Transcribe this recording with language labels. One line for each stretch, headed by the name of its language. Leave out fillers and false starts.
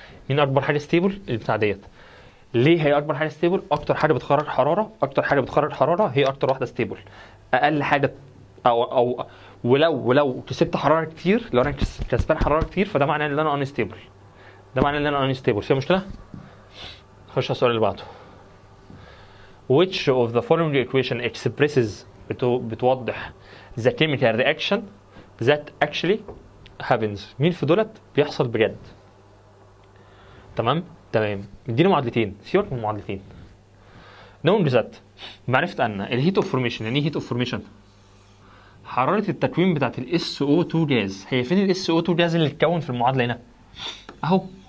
Arabic: مين اكبر حاجه ستيبل؟ البتاع ديت. ليه هي اكبر حاجه ستيبل؟ اكتر حاجه بتخرج حراره هي اكتر واحده ستيبل. اقل حاجه او ولو كسبت حراره كتير، لو انا كسبان حراره كتير فده معناه ان انا انستيبل. فيها مشكله؟ خش على السؤال اللي بعده.
English: which of the following equation expresses
Arabic: بتوضح
English: the chemical reaction that actually happens.
Arabic: مين في دولت بيحصل بجد؟ تمام اديني معادلتين. سيبك من المعادلتين.
English: knowing that
Arabic: معرفة ان الهيت اوف فورميشن. يعني ايه هيت اوف فورميشن؟ حرارة التكوين بتاعت ال SO2 جاز. هي فين ال SO2 جاز اللي اتكون في المعادلة هنا؟ اهو.